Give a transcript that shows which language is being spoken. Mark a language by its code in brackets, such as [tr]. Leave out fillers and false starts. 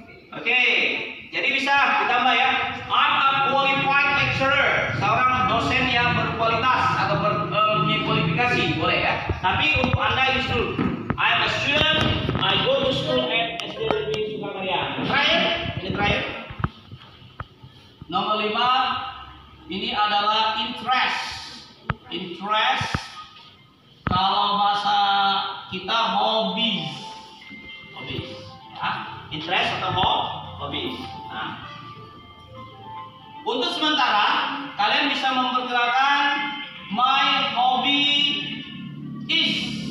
[id] Oke, jadi bisa ditambah ya. [en] I'm a qualified lecturer, [id] seorang dosen yang berkualitas atau mempunyai kualifikasi, boleh ya. Tapi untuk Anda ini dulu. [en] I'm a student, I go to school at SDLB Sukakarya. [id] Terakhir, ini terakhir. Nomor 5, ini adalah interest. Interest, kalau bahasa kita hobbies. Hobbies, ya. Interest atau hobbies. Nah, untuk sementara kalian bisa memperkirakan [en] my hobby is.